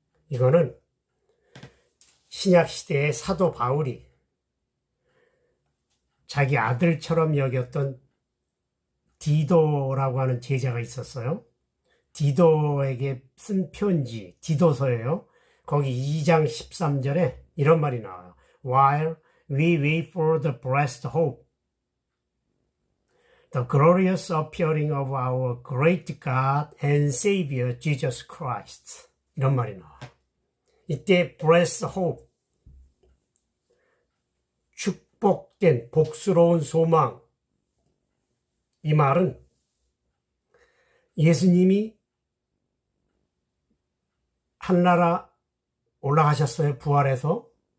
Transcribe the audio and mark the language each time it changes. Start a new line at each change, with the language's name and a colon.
Korean: 이거는 신약시대의 사도 바울이 자기 아들처럼 여겼던 디도라고 하는 제자가 있었어요. 디도에게 쓴 편지, 디도서예요. 거기 2장 13절에 이런 말이 나와요.
English: While we wait for the blessed hope, the glorious appearing of our great God and Savior Jesus Christ.
Korean: 이런 말이 나와요. 이때
English: blessed hope,
Korean: 축복된 복스러운 소망, 이 말은 예수님이 하늘나라 올라가셨어요. 부활해서.